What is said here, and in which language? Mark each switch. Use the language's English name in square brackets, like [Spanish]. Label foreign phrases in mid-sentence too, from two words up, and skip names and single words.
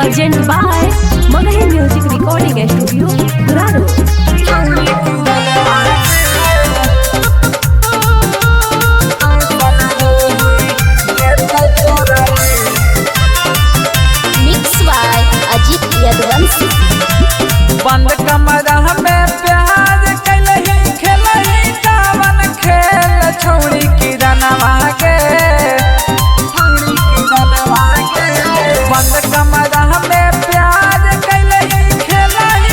[English] Present by Magahi Music Recording Studio, Durano. Mixed by Ajit Yadvansi. [Magahi] बंद कमरा में प्यार कैलही खेलही कावन खेल छौड़ी की रनवा के बंद कमरा में प्यार कैलही खेलही